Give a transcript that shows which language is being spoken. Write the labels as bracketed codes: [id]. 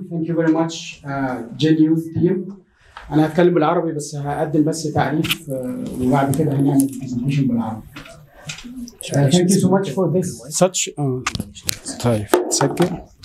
[en] Thank you very much, Genius team. [ar] أنا هتكلم بالعربي بس هقدم بس تعريف وبعد كده هنعمل presentation بالعربي. [en] Thank you so much for this such. [ar] طيب سجل.